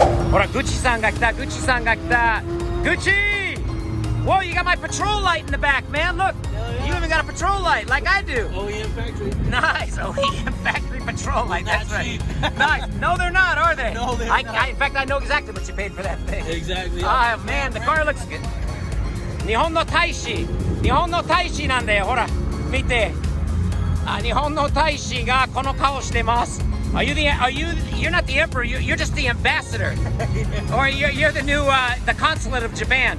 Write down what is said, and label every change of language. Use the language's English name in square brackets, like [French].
[Japanese] ほら、グッチさんが来た。グッチさんが来た。グッチ! [English] Whoa, you got my patrol light in the back, man. Look, you even got a patrol light like I do. OEM factory. Nice, OEM factory patrol light. That's Not right. cheap. Nice. No, they're not, are they? No, they're not. In fact, I know exactly what you paid for that thing. Exactly. Oh man, the car looks good. [Japanese] 日本の大使なんだよ。ほら見て、日本の大使がこの顔してます。 [English] You're not the emperor, you're just the ambassador. Or you're the new, the consulate of Japan.